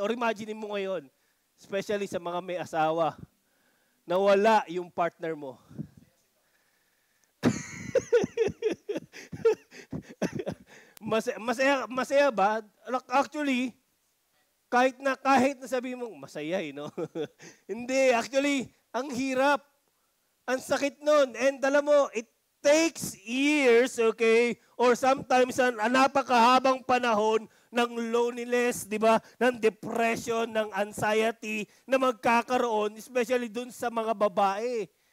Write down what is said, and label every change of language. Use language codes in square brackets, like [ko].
[tl] Or imagine mo ngayon, especially sa mga may asawa, nawala yung partner mo. Masaya ba? Actually, kahit na sabihin mong masaya, no? Hindi, actually, ang hirap. Ang sakit nun. [en] And [tl] alam mo, [en] it takes years, okay? [tl] Or sometimes, napakahabang panahon ng loneliness, di ba? Ng depression, ng anxiety na magkakaroon, especially dun sa mga babae.